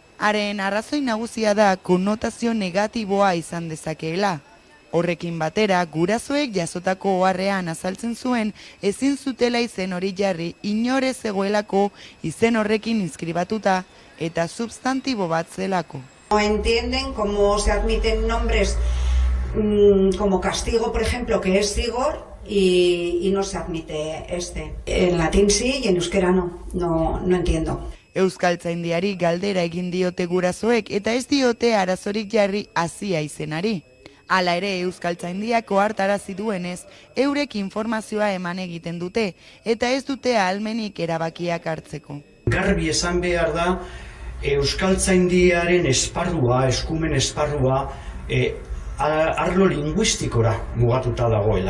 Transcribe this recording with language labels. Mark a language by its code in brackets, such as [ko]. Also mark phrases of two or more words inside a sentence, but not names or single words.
[eu] Haren arrazoi nagusia da konnotazio negatiboa izan dezakeela. Horrekin batera, gurasoek jasotako oharrean azaltzen zuen ezin zutela izen hori jarri inore zegoelako izen horrekin inskribatuta eta substantibo bat zelako. [es] No entienden cómo se admiten nombres como castigo, por ejemplo, que es Zigor, y no se admite este. En latín sí y en euskera no entiendo. [eu] Euskaltzaindiari galdera egin diote gurasoek eta ez diote arazorik jarri hasia izenari. Hala ere Euskaltzaindiak ohartarazi duenez, eurek informazioa eman egiten dute eta ez dute ahalmenik erabakiak hartzeko. Garbi esan behar da, Euskaltzaindiaren esparrua, eskumen esparrua, arlo linguistikora mugatuta dagoela.